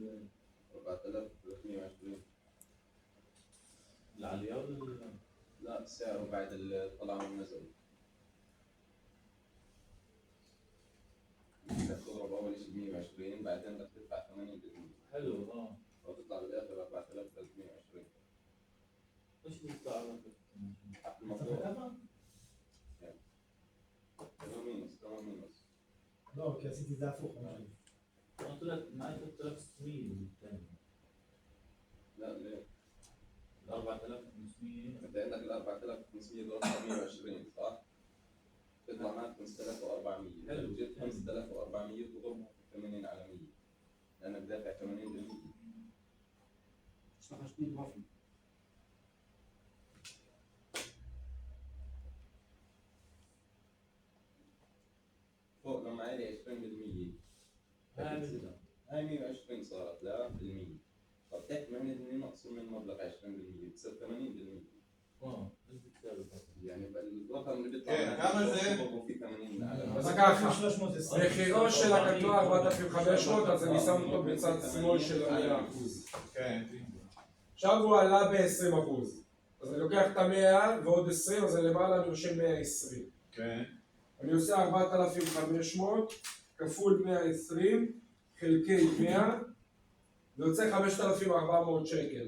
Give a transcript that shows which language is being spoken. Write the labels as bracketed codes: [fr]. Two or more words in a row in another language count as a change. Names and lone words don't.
[he] 4,320. לעלייה או ללילה? [ar] لا سعره بعد الطلع والنزل. تضرب اول شيء 120 بعدين بدك تدفع 80%. حلو وتطلع بالاخر 4,320. ايش بيطلع لك؟ المفروض تمام مينوس. [he] לא, כי עשיתי את זה הפוך. [ar] انا طلعت معي 3600 بالثاني لا ليه؟ 4500 انت عندك ال 4,500 دول 120 صح؟ تطلع معك 5,400. حلو. لو جبت 5,400 تضربهم 80 على 100 لانك دافع 80%. [he] יש לך שני גרפים. [ar] فوق لما علي 20% هاي 120 صارت لا بالمية. طب تحت 80% مقسوم من مبلغ 20% بتصير 80%. ايش بتساوي؟ يعني الرقم اللي بيطلع [he] כן, [ar] معك [he] כמה זה? [ar] تضربه في 80 على [he] אז ככה, 320. מחירו של הקטנוע 4,500, אז אני שם אותו בצד שמאל של ה-100%. כן. עכשיו הוא עלה ב-20%. אז אני לוקח את ה-100 ועוד 20, אז למעלה אני רושם 120. כן. אני עושה 4,500 כפול 120 חלקי 100, זה יוצא 5,400 שקל.